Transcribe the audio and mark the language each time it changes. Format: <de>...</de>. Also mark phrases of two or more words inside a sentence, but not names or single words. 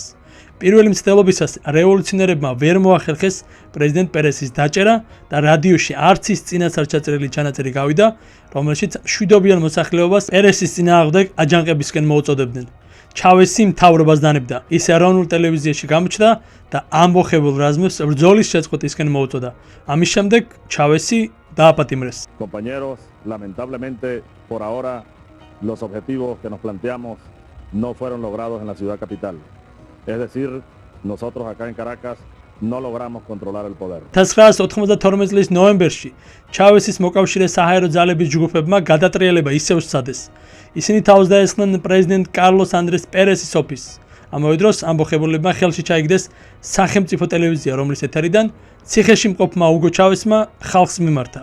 <ka>პირველი მცდელობისას რევოლუციონერებმა ვერ მოახერხეს პრეზიდენტ პერესის დაჭერა და რადიოში არც ის წინასწარ ჩაწერილი ჩანაწერი გავიდა, რომელშიც მშვიდობიან მოსახლეობას პერესის წინააღმდეგ აჯანყებისკენ მოუწოდებდნენ. ჩავესი მთავრობას დანებდა. ის ეროვნულ ტელევიზიაში გამოჩნდა და ამბოხებულ რაზმებს ბრძოლის შეწყვეტისკენ მოუწოდა. ამის შემდეგ ჩავესი დააპატიმრეს.</ka> <es>Compañeros, lamentablemente por ahora los objetivos que nos planteamos no fueron logrados en la ciudad capital. Es decir, nosotros acá en Caracas no logramos controlar el poder.</es> <ka>1992 წლის ნოემბერში ჩავესის მოკავშირე საჰაერო ძალების ჯგუფებმა გადატრიალება ისევ სცადეს. ისინი თავს დაესხნენ პრეზიდენტ კარლოს ანდრეს პერესის ოფისს. ამავე დროს ამბოხებულებმა ხელში ჩაიგდეს სახელმწიფო ტელევიზია, რომლის ეთერიდან ციხეში მყოფმა უგო ჩავესმა ხალხს მიმართა.</ka>